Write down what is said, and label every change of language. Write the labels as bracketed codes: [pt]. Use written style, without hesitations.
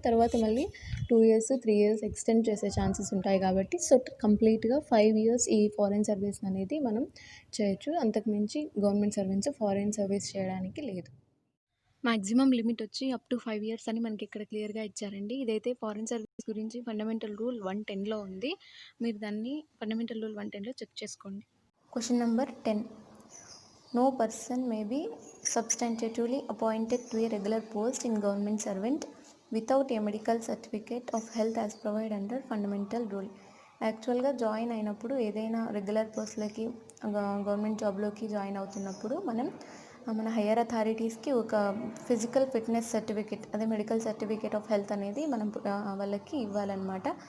[te] తర్వాత మళ్ళీ 2 years 3 years extend చేసే ఛాన్సెస్ ఉంటాయి కాబట్టి కంప్లీట్గా 5 ఇయర్స్ ఈ ఫారెన్ సర్వీస్ అనేది మనం చేయొచ్చు. అంతకుమించి గవర్నమెంట్ సర్వెంట్స్ ఫారెన్ సర్వీస్ చేయడానికి లేదు. మ్యాక్సిమం లిమిట్ వచ్చి అప్ టు 5 ఇయర్స్ అని మనకి ఇక్కడ క్లియర్గా ఇచ్చారండి. ఇదైతే ఫారెన్ సర్వీస్ గురించి ఫండమెంటల్ రూల్ 110లో ఉంది. మీరు దాన్ని ఫండమెంటల్ రూల్ 110లో చెక్ చేసుకోండి. Question number 10. [en] No person may be substantively appointed to a regular post in government servant without a medical certificate of health as provided under fundamental rule. [te] యాక్చువల్గా join అయినప్పుడు ఏదైనా regular పోస్ట్లకి government జాబ్లోకి join అవుతున్నప్పుడు మన higher అథారిటీస్కి ఒక physical fitness certificate, అదే medical certificate of health అనేది మనం వాళ్ళకి ఇవ్వాలన్నమాట.